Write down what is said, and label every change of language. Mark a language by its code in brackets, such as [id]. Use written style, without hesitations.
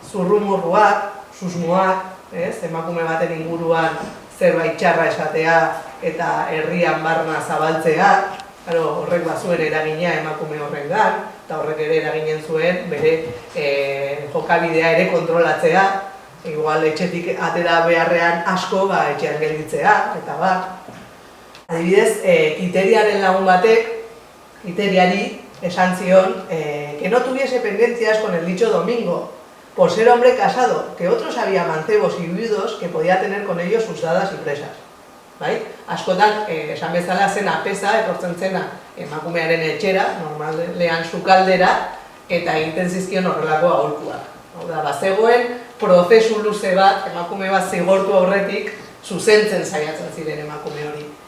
[eu] Zurrumurruak, susmoak, emakume baten inguruan zerbait txarra esatea eta herrian barna zabaltzea, horrek bazuen eragina emakume horrengan, eta horrek ere eraginen zuen bere jokabidea ere kontrolatzea, igual etxetik atera beharrean asko etxean gelditzea, eta Adibidez, Kiteriaren lagun batek, Kiteriari esan zion [es] que no tuviese pendencias con el dicho domingo, por ser hombre casado, que otros había mancebos y viudos que podía tener con ellos sus dadas y presas. [eu] Bai? Askotan, esan bezala zena pesa, etortzen zena emakumearen etxera, normalean sukaldera, eta egiten zizkion horrelako aholkuak. Hau da, bazegoen prozesu luze bat, emakume bat zigortu aurretik, zuzentzen saiatzen ziren emakume hori.